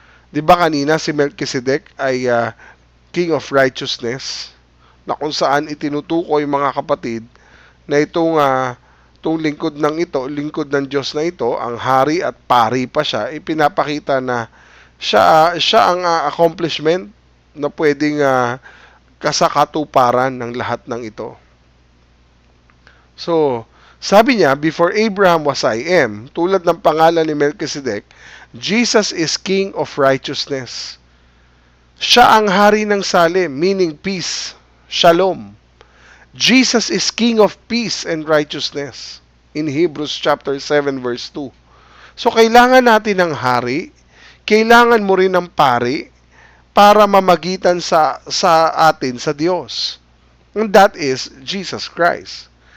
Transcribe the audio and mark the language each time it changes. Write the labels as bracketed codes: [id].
[tl] Di ba kanina si Melchizedek ay King of Righteousness, na kung saan itinutukoy mga kapatid na itong lingkod lingkod ng Diyos na ito, ang hari at pari pa siya, ipinapakita na siya ang accomplishment na pwedeng kasakatuparan ng lahat ng ito. So, Sabi niya, [en] before Abraham was I am, [tl] tulad ng pangalan ni Melchizedek, [en] Jesus is King of Righteousness. [tl] Siya ang hari ng Salem, meaning peace, shalom. [en] Jesus is King of peace and righteousness in Hebrews chapter 7 verse 2. [tl] So kailangan natin ng hari, kailangan mo rin ng pari para mamagitan sa atin sa Diyos. [en] And that is Jesus Christ.